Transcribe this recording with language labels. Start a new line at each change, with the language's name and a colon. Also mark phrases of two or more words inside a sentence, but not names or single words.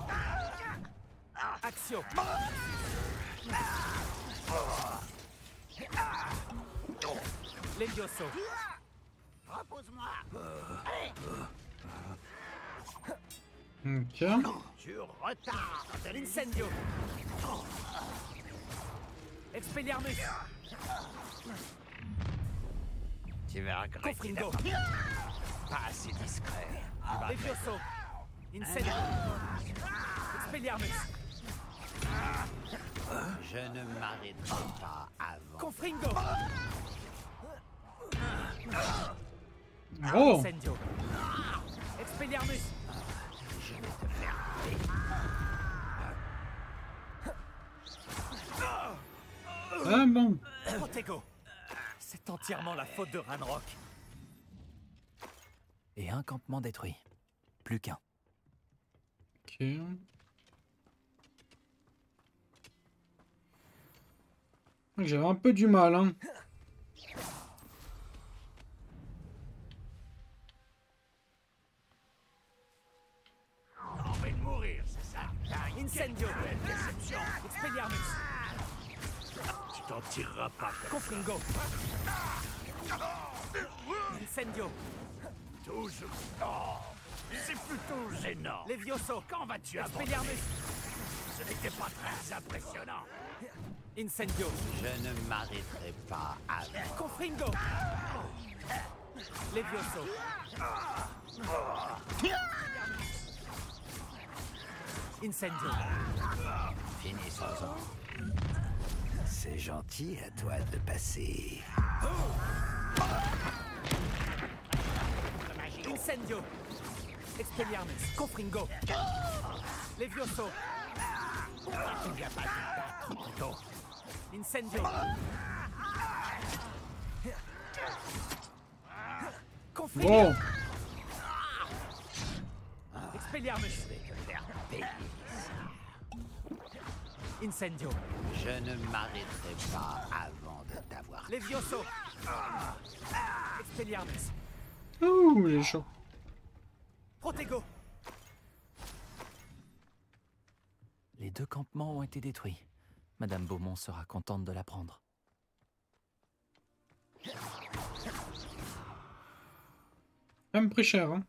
French: Action. Levioso. Repose-moi. Ok. Tu retardes. Incendio. Expelliarmus. Tu vas regretter. Confringo. Pas assez discret. Levioso. Incendio. Expelliarmus. Je ne m'arrêterai pas avant. Confringo. Oh. Incendio. Expelliarmus. Je vais te faire payer. Ah bon. Protego. C'est entièrement la faute de Ranrock. Et un campement détruit. Plus qu'un. Ok. J'avais un peu du mal, hein. Envie de mourir, c'est ça? Incendio. Déception. Expelliarmus. Tu t'en tireras pas. Confringo. Incendio. Toujours. Oh, c'est plutôt gênant. Levioso. Quand vas-tu abandonner? Expelliarmus. Ce n'était pas très impressionnant. Incendio. Je ne m'arrêterai pas avant. Confringo. Levioso. Incendio. Finissons-en. C'est gentil à toi de passer. Incendio. Expelliarmus. Confringo. Levioso. Tu viens pas te battre, plutôt. Incendio. Confringo. Bon. Expelliarmus. Je vais te faire payer ça. Incendio. Je ne m'arrêterai pas avant de t'avoir. Levioso. Expelliarmus. Ouh, il est chaud. Protego. Les deux campements ont été détruits. Madame Beaumont sera contente de l'apprendre. Ça me pris cher, hein.